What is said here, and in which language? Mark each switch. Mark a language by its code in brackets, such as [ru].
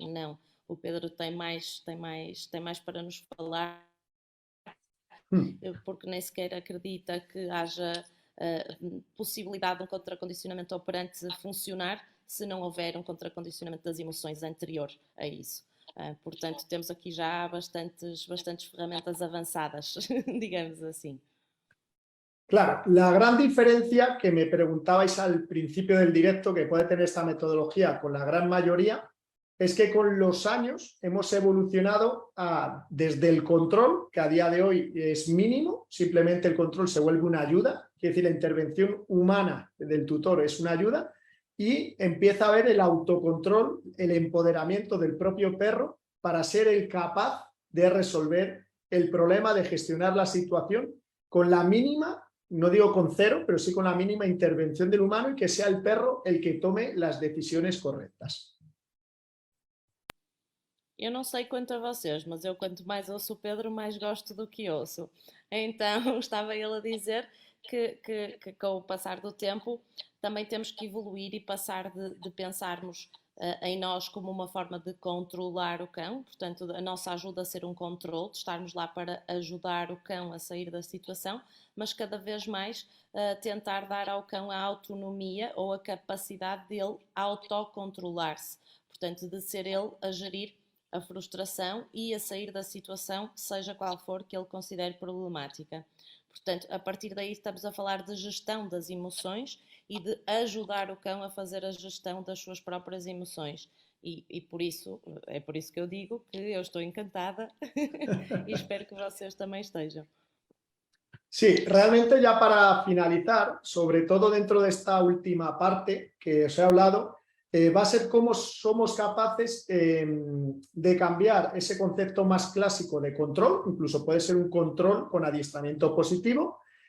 [pt] Não, o Pedro tem mais para nos falar, porque nem sequer acredita que haja possibilidade de um contracondicionamento operante funcionar se não houver um contracondicionamento das emoções anterior a isso. Portanto, temos aqui já bastantes ferramentas avançadas, digamos assim. [es] Claro, la gran diferencia que me preguntabais al principio del directo que puede tener esta metodología con la gran mayoría es que con los años hemos evolucionado desde el control, que a día de hoy es mínimo, simplemente el control se vuelve una ayuda, quiere decir, la intervención humana del tutor es una ayuda, y empieza a haber el autocontrol, el empoderamiento del propio perro para ser el capaz de resolver el problema, de gestionar la situación con la mínima, no digo con cero, pero sí con la mínima intervención del humano, y que sea el perro el que tome las decisiones correctas. [pt] Eu não sei quanto a vocês, mas eu quanto mais ouço o Pedro, mais gosto do que ouço. Então, estava ele a dizer que com o passar do tempo também temos que evoluir e passar de pensarmos em nós como uma forma de controlar o cão, portanto a nossa ajuda a ser um controle, de estarmos lá para ajudar o cão a sair da situação, mas cada vez mais tentar dar ao cão a autonomia ou a capacidade dele autocontrolar-se, portanto de ser ele a gerir a frustração e a sair da situação, seja qual for que ele considere problemática. Portanto, a partir daí estamos a falar de gestão das emoções e de ajudar o cão a fazer a gestão das suas próprias emoções. E por isso, é por isso que eu digo que eu estou encantada e espero que vocês também estejam. [es] Sí, realmente ya para finalizar, sobre todo dentro de esta última parte que os he hablado, va a ser cómo somos capaces de cambiar ese concepto más clásico de control, incluso puede ser un control con adiestramiento positivo,